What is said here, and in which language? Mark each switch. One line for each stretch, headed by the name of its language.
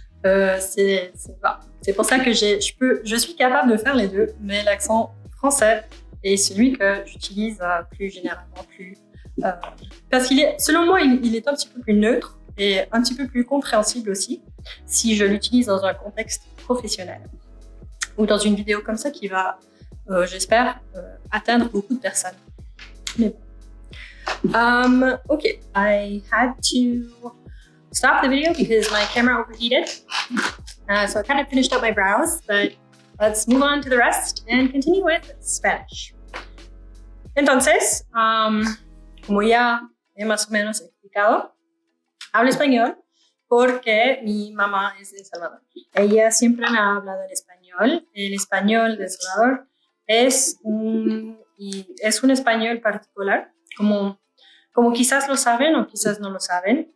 French: C'est pour ça que je suis capable de faire les deux, mais l'accent français est celui que j'utilise plus généralement, parce selon moi, il est un petit peu plus neutre et un petit peu plus compréhensible aussi si je l'utilise dans un contexte professionnel ou dans une vidéo comme ça qui va, j'espère, atteindre beaucoup de personnes. Mais bon.
English: Okay, I had to stop the video because my camera overheated. So I kind of finished up my brows, but let's move on to the rest and continue with Spanish.
Spanish: Entonces, como ya he más o menos explicado, hablo español porque mi mamá es de El Salvador. Ella siempre me ha hablado en español. El español de El Salvador es un español particular, como quizás lo saben o quizás no lo saben.